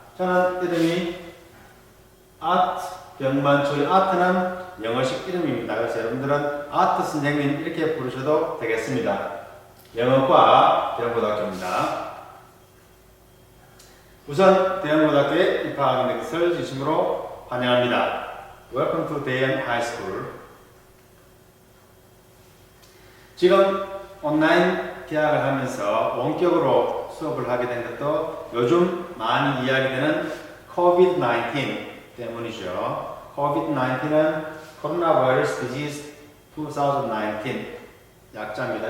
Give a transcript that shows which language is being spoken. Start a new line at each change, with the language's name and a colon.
Korean: 저는 이름이 아트 병만초의 아트는 영어식 이름입니다. 그래서 여러분들은 아트 선생님 이렇게 부르셔도 되겠습니다. 영어과 대형고등학교입니다. 우선 대형고등학교에 입학하게 된 것을 진심으로 환영합니다.
English: Welcome to 대형 High School.
Korean: 지금 온라인 개학을 하면서 원격으로 수업을 하게 된 것도 요즘 많이 이야기되는 COVID-19 때문이죠. COVID-19은 코로나 바이러스 디지즈 2019 약자입니다.